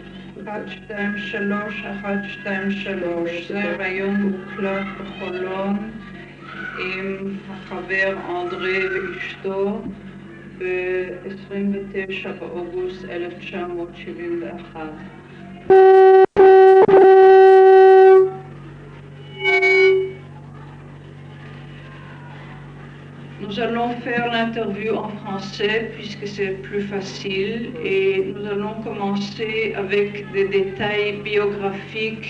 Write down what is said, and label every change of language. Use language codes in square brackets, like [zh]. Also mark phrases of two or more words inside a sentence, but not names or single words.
[he] 1233, זה ראיון מוקלט בחולון עם החבר אנדרי ואשתו ב-29 באוגוסט 1971. [fr] Nous allons faire l'interview en français puisque c'est plus facile et nous allons commencer avec des détails biographiques.